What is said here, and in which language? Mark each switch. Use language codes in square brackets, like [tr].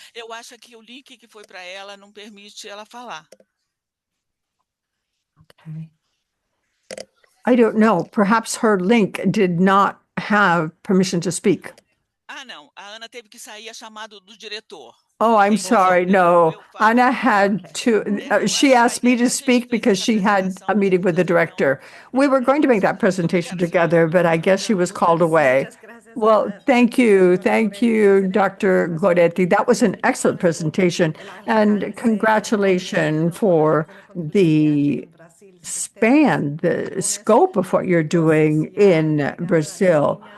[pt] Eu acho que o link que foi para ela não permite ela falar. [en] Okay. I don't know. Perhaps her link did not have permission to speak. [pt] Ah, não. A Ana teve que sair a chamado do diretor. [en] Oh, I'm sorry. No, Anna had to, she asked me to speak because she had a meeting with the director. We were going to make that presentation together, but I guess she was called away. Well, thank you. Thank you, Dr. Goretti. That was an excellent presentation. And congratulations for the span, the scope of what you're doing in Brazil.